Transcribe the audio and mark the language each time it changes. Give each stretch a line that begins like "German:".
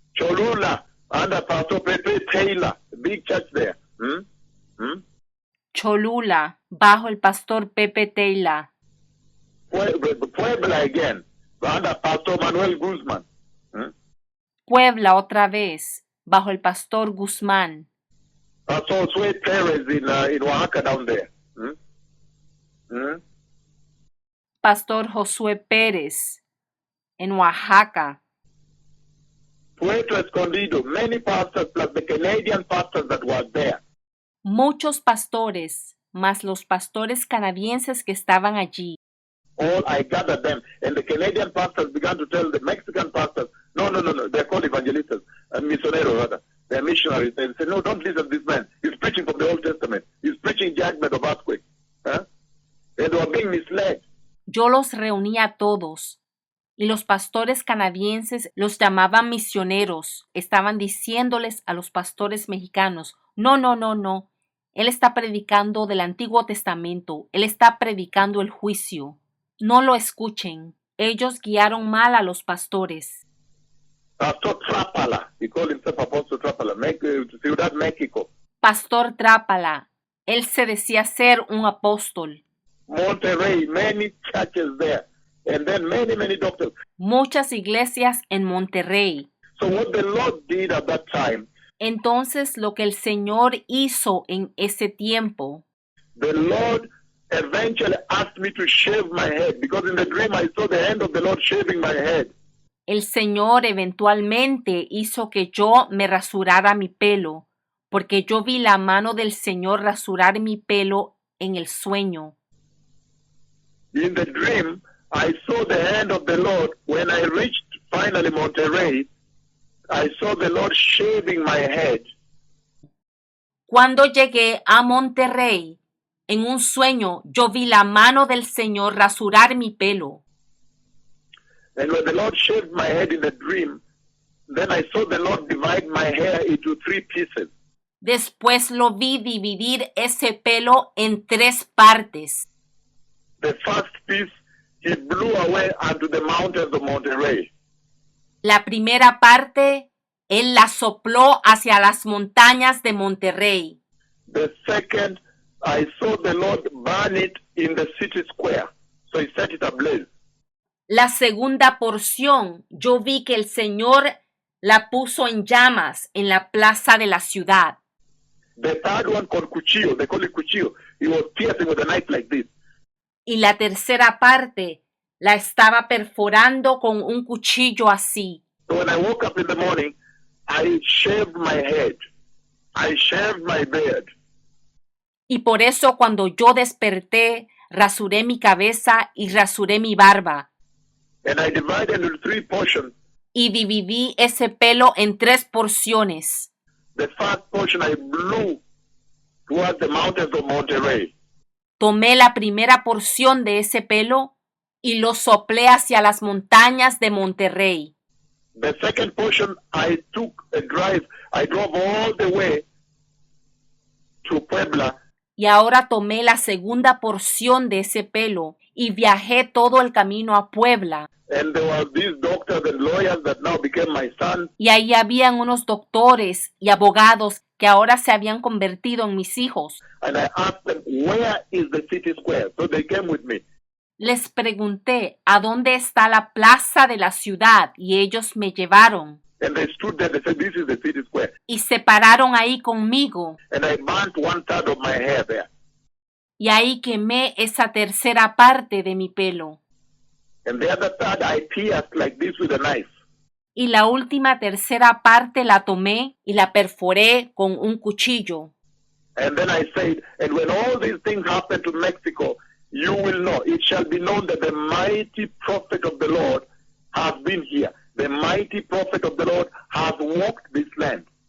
English: Cholula, under Pastor Pepe Taylor, big church there.
Spanish: Cholula, bajo el pastor Pepe Taylor.
English: Puebla again, under Pastor Manuel Guzman.
Spanish: Puebla otra vez, bajo el pastor Guzmán.
English: Pastor Sue Perez in Oaxaca down there.
Spanish: Pastor Josué Pérez, en Oaxaca.
English: Puerto Escondido, many pastors plus the Canadian pastors that were there.
Spanish: Muchos pastores, más los pastores canadienses que estaban allí.
English: All I gathered them, and the Canadian pastors began to tell the Mexican pastors, no, they're called evangelistas, misioneros rather. They're missionaries. They say, no, don't listen to this man. He's preaching from the Old Testament. He's preaching judgment of earthquake. And they were being misled.
Spanish: Yo los reuní a todos, y los pastores canadienses los llamaban misioneros. Estaban diciéndoles a los pastores mexicanos, no. Él está predicando del Antiguo Testamento. Él está predicando el juicio. No lo escuchen. Ellos guiaron mal a los pastores.
English: Pastor Trápala, he called himself Apostle Trápala, Ciudad México.
Spanish: Pastor Trápala, él se decía ser un apóstol.
English: Monterrey, many churches there, and then many doctors.
Spanish: Muchas iglesias en Monterrey.
English: So what the Lord did at that time,
Spanish: entonces lo que el Señor hizo en ese tiempo,
English: the Lord eventually asked me to shave my head, because in the dream I saw the hand of the Lord shaving my head.
Spanish: El Señor eventualmente hizo que yo me rasurara mi pelo, porque yo vi la mano del Señor rasurar mi pelo en el sueño.
English: In the dream, I saw the hand of the Lord. When I reached finally Monterrey, I saw the Lord shaving my head.
Spanish: Cuando llegué a Monterrey, en un sueño, yo vi la mano del Señor rasurar mi pelo.
English: And when the Lord shaved my head in the dream, then I saw the Lord divide my hair into 3 pieces.
Spanish: Después lo vi dividir ese pelo en 3 partes.
English: The first piece, he blew away unto the mountains of Monterrey.
Spanish: La primera parte, él la sopló hacia las montañas de Monterrey.
English: The second, I saw the Lord burn it in the city square. So he set it ablaze.
Spanish: La segunda porción, yo vi que el Señor la puso en llamas en la plaza de la ciudad.
English: The third one called cuchillo, they call it cuchillo. He was piercing with a knife like this.
Spanish: Y la tercera parte la estaba perforando con un cuchillo así.
English: So when I woke up in the morning, I shaved my head. I shaved my beard.
Spanish: Y por eso cuando yo desperté, rasuré mi cabeza y rasuré mi barba.
English: And I divided into 3 portions.
Spanish: Y dividí ese pelo en 3 porciones.
English: The first portion I blew towards the mountains of Monterrey.
Spanish: Tomé la primera porción de ese pelo y lo soplé hacia las montañas de Monterrey.
English: The second portion I took a drive. I drove all the way to Puebla.
Spanish: Y ahora tomé la segunda porción de ese pelo y viajé todo el camino a Puebla.
English: And there were these doctors and lawyers that now became my sons.
Spanish: Y ahí habían unos doctores y abogados que ahora se habían convertido en mis hijos.
English: And I asked them, where is the city square? So they came with me.
Spanish: Les pregunté, ¿a dónde está la plaza de la ciudad? Y ellos me llevaron.
English: And they stood there, they said, this is the city square.
Spanish: Y se pararon ahí conmigo.
English: And I burnt 1/3 of my hair there.
Spanish: Y ahí quemé esa tercera parte de mi pelo.
English: And the other third I pierced like this with a knife.
Spanish: Y la última tercera parte la tomé y la perforé con un cuchillo.
English: And then I said, and when all these things happen to Mexico, you will know, it shall be known that the mighty prophet of the Lord has been here. The mighty prophet of the Lord has walked this land.